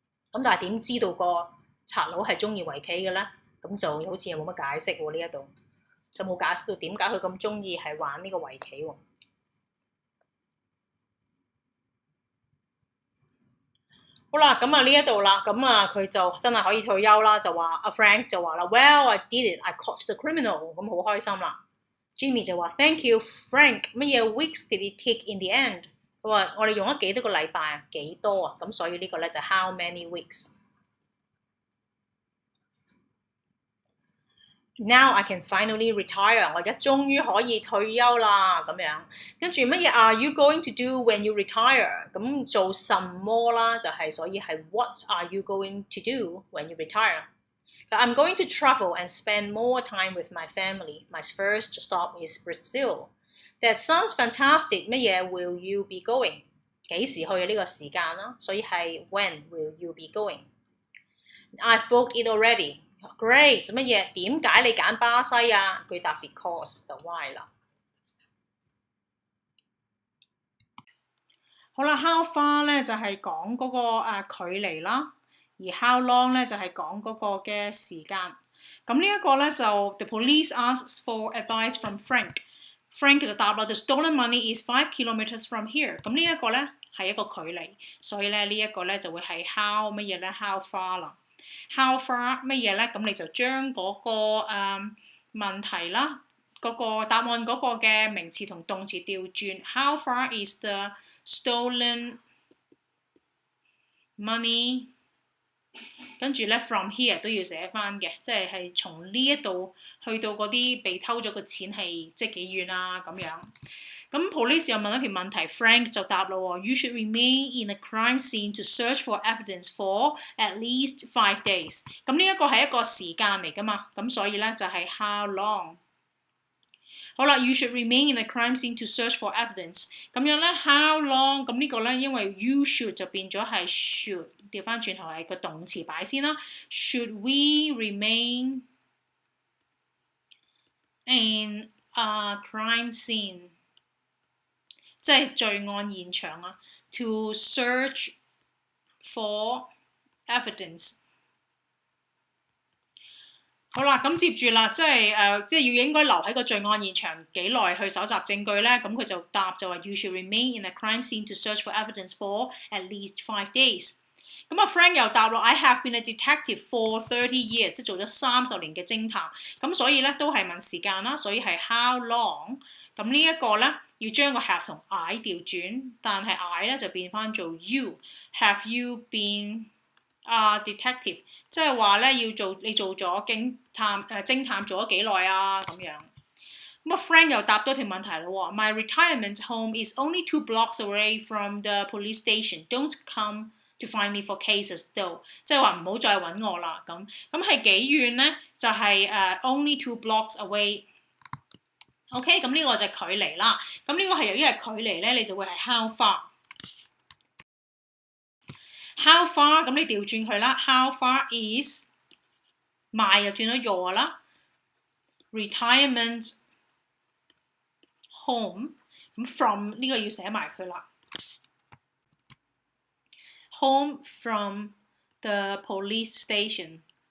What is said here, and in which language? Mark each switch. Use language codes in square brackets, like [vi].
[yue] 咁但係點知道個賊佬係中意圍棋嘅咧？咁就好似又冇乜解釋喎，呢一度就冇解釋到點解佢咁中意係玩呢個圍棋喎。好啦，咁啊呢一度啦，咁啊佢就真係可以退休啦，就話阿 Frank 就話啦 ， [en] Well I did it, I caught the criminal， [yue] 咁好開心啦。 [en] Jimmy 就話 Thank you, Frank。 [yue] 乜嘢 [en] weeks did it take in the end？ [yue] 佢話我哋用咗幾多個禮拜啊？幾多啊？咁所以呢個咧就 [en] how many weeks。 Now I can finally retire。 [yue] 我而家終於可以退休啦，咁樣。跟住乜嘢 [en] Are you going to do when you retire？ [yue] 咁做什麼啦？就係所以係 [en] What are you going to do when you retire？I'm going to travel and spend more time with my family. My first stop is Brazil. That sounds fantastic. [yue] 乜嘢 [en] will you be going？ [yue] 幾時去呢個時間啦？所以係 [en] When will you be going？ I've booked it already. Great. [yue] 乜嘢？點解你揀巴西啊？佢答 Because 就 Why 啦。好啦 ，How far 咧就係講嗰個距離啦。而 how long 咧就係講嗰個嘅時間。咁呢一個咧就 [en] the police asks for advice from Frank。Frank [yue] 就答啦 [en] ，the stolen money is 5 kilometers from here。 [yue] 咁呢一個咧係一個距離，所以咧呢一個咧就會係 how 乜嘢咧 how far 啦。 how far 乜嘢咧？咁你就將嗰個問題啦，嗰個答案嗰個嘅名詞同動詞調轉。 [en] How far is the stolen money？ [yue] 跟住咧 from here 都要寫翻嘅，即係從呢一度去到嗰啲被偷咗嘅錢係即係幾遠啊咁樣。咁 police 又問一條問題 [en] ，Frank [yue] 就答咯 [en] ，You should remain in the crime scene to search for evidence for at least 5 days。 [yue] 咁呢一個係一個時間嚟噶嘛，咁所以咧就係 how long。 [en] 好啦 ，You should remain in the crime scene to search for evidence。 [yue] 咁樣咧 how long？咁呢個咧因為 you should 就變咗係 should， 調翻轉頭係個動詞擺先啦。 [en] Should we remain in a crime scene？ [yue] 即係罪案現場啊 ， [en] to search for evidence。 [yue] 好啦，咁接住啦，即係要應該留喺個罪案現場幾耐去搜集證據咧？咁佢就答就話 [en] You should remain in a crime scene to search for evidence for at least 5 days。 [yue] 咁阿 Frank 又答咯 [en] I have been a detective for 30 years， [yue] 即係做咗30年嘅偵探。咁所以咧都係問時間啦，所以係 how long。咁呢一個咧要將個 have 同 I 調轉，但係 I 咧就變翻做 you。 [en] Have you been a detective？ [yue] 即係話咧你做咗偵探做咗幾耐啊咁樣。咁啊 Frank 又答多條問題咯 [en] My retirement home is only 2 blocks away from the police station. Don't come to find me for cases though。 [yue] 即係話唔好再揾我啦咁係幾遠咧？就係 [en] only 2 blocks away。 [yue] OK， 咁呢個就係距離啦。咁呢個係由於係距離咧，你就會係 how far。How far 咁你調轉佢啦 ，How far is my 又轉咗 your 啦 ，retirement home 咁 from 呢個要寫埋佢啦 ， [en] home from the police station，